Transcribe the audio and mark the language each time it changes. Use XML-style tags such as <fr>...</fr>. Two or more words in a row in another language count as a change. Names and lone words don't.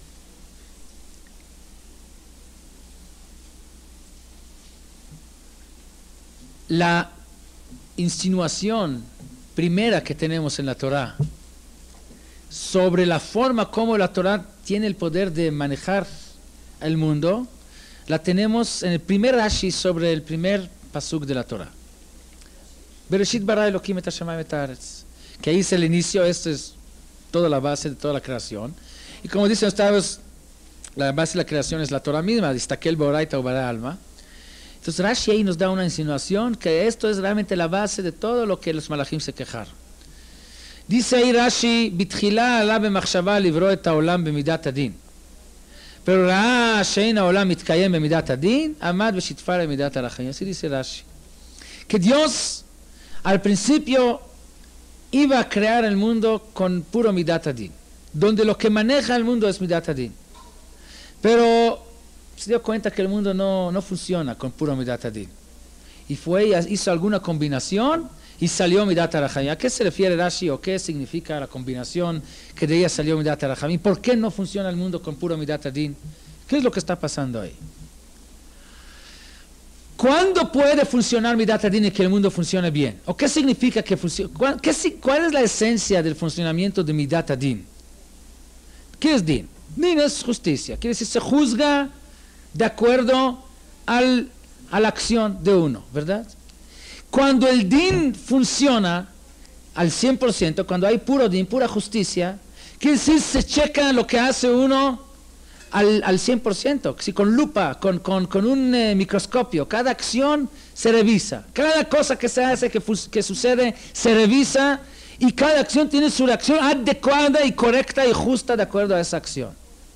<es>La insinuación primera que tenemos en la Torah sobre la forma como la Torah tiene el poder de manejar el mundo, la tenemos en el primer Rashi sobre el primer pasuk de la Torah.</es> <he>בראשית ברא אלוקים את השמים את הארץ,</he> <es>que ahí es el inicio, esto es toda la base de toda la creación. Y como dicen ustedes, la base de la creación es la Torah misma,</es> <arc>אסתכל באורייתא וברא עלמא.</arc> <es>Entonces Rashi ahí nos da una insinuación que esto es realmente la base de todo lo que los malachim se quejaron. Dice ahí Rashi,</es> <he>בתחילה עלה במחשבה לברוא את העולם במידת הדין. Pero ראה שאין העולם מתקיים במידת הדין, עמד ושיתף במידת הרחמים.</he> <es>Así dice Rashi. Que Dios al principio iba a crear el mundo con puro</es> <he>מידת הדין,</he> <es>donde lo que maneja el mundo es</es> <he>מידת הדין.</he> <es>Pero se dio cuenta que el mundo no funciona con puro</es> <he>מידת הדין.</he> <es>Y hizo alguna combinación y salió</es> <he>מידת הרחמים.</he> <es>¿A qué se refiere Rashi o qué significa la combinación que de ella salió</es> <he>מידת הרחמים?</he> <es>¿Por qué no funciona el mundo con puro</es> <he>מידת הדין?</he> <es>¿Qué es lo que está pasando ahí? ¿Cuándo puede funcionar</es> <he>מידת הדין</he> <es>y que el mundo funcione bien? ¿O qué significa que funcione? ¿Cuál es la esencia del funcionamiento de</es> <he>מידת הדין?</he> <es>¿Qué es din? Din es justicia. Quiere decir, se juzga de acuerdo a la acción de uno, ¿verdad? Cuando el din funciona al 100%, cuando hay puro din, pura justicia, quiere decir, se checa lo que hace uno al 100%, si con lupa, con un microscopio, cada acción se revisa, cada cosa que se hace, que sucede, se revisa, y cada acción tiene su reacción adecuada y correcta y justa de acuerdo a esa acción.</es>